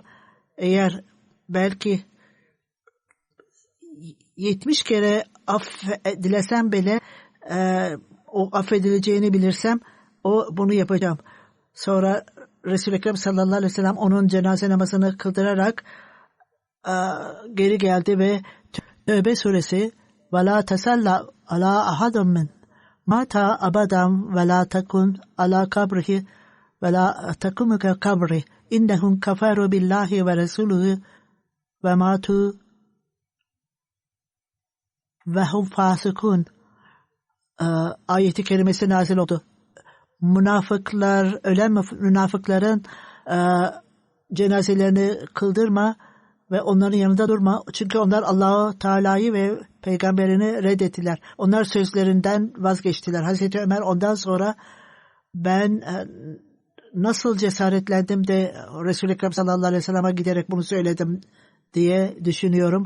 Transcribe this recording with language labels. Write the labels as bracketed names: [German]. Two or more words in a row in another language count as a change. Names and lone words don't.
[Turkish] Eğer belki 70 kere affedilesem bile o affedileceğini bilirsem bunu yapacağım. Sonra Resul-i Ekrem [Arabic] صلى الله عليه وسلم [Turkish] onun cenaze namazını kıldırarak geri geldi ve Tövbe suresi [Arabic] وَلَا تَسَلَّ عَلَى أَحَدٍ مِّنْ مَاتَ أَبَدًا وَلَا تَكُنْ عَلَى قَبْرِهِ وَلَا تَكُمْ كَقَبْرِهِ إِنَّهُمْ كَفَرُوا بِاللّٰهِ وَرَسُولِهِ وَمَاتُوا وَهُمْ فَاسِقُونَ [Turkish] ayeti kerimesi nazil oldu. Ölen münafıkların cenazelerini kıldırma ve onların yanında durma. Çünkü onlar Allah-u Teala'yı ve peygamberini reddettiler. Onlar sözlerinden vazgeçtiler. Hazreti Ömer ondan sonra ben nasıl cesaretlendim de Resul-i Ekrem [Arabic] صلى الله عليه وسلم [Turkish] giderek bunu söyledim diye düşünüyorum.